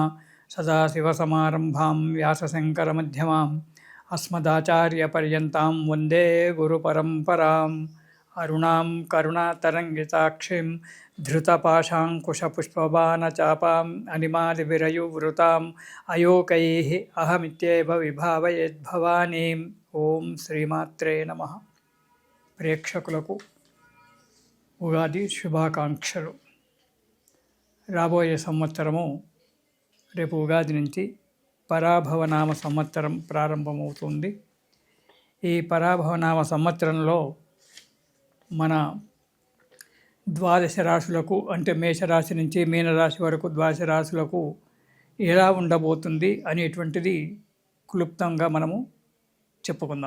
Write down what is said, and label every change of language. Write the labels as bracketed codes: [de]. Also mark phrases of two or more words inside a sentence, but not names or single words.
[sa] सदाशिवसमारम्भां व्यासशङ्करमध्यमाम् अस्मदाचार्यपर्यन्तां वन्दे गुरुपरम्पराम्। अरुणां करुणातरङ्गिताक्षीं धृतपाशाङ्कुशपुष्पबाणचापाम् अनिमादिविरयुवृताम् अयोकैः अहमित्येव विभावयेद्भवानीम्। ఓం శ్రీమాత్రే నమః. [te] ప్రేక్షకులకు ఉగాది శుభాకాంక్షలు. రాబోయే సంవత్సరము రేపు ఉగాది నుంచి పరాభవనామ సంవత్సరం ప్రారంభమవుతుంది. ఈ పరాభవనామ సంవత్సరంలో మన ద్వాదశ రాశులకు అంటే మేషరాశి నుంచి మీనరాశి వరకు ద్వాదశ రాశులకు ఎలా ఉండబోతుంది అనేటువంటిది క్లుప్తంగా మనము చెప్పుకుందాం.